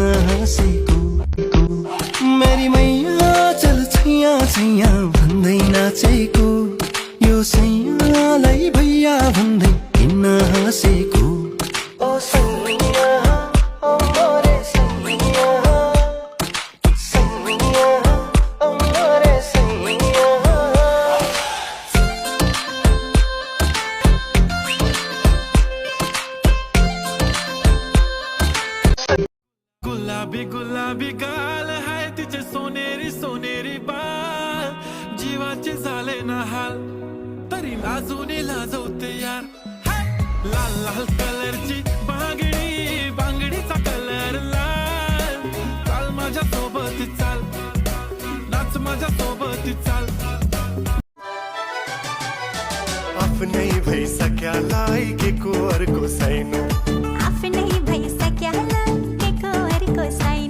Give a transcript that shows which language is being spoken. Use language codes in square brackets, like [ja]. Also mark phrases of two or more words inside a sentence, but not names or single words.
[ne] हाँसेको मेरी मैया चल छैया छैया भन्दै नाचेको यो सैयालाई भैया भन्दै किन हाँसेको [hi] ओ सैया ओ मोरे सैया सैया ओ मोरे सैया [mr] गुलाबी गुलाबी गाल हाय तिचे सोनेरी सोनेरी बाल जीवाचे झाले ना हाल तरी लाजूने लाजवते यार लाल लाल कलरची बांगडी बांगडीचा कलर लाल चाल माझ्या सोबत चाल नाच माझ्या सोबत चाल [ne] आफ्नै भइसक्यालाई के को अर्को छैन आफ्नै भइसक्यालाई के को अर्को छैन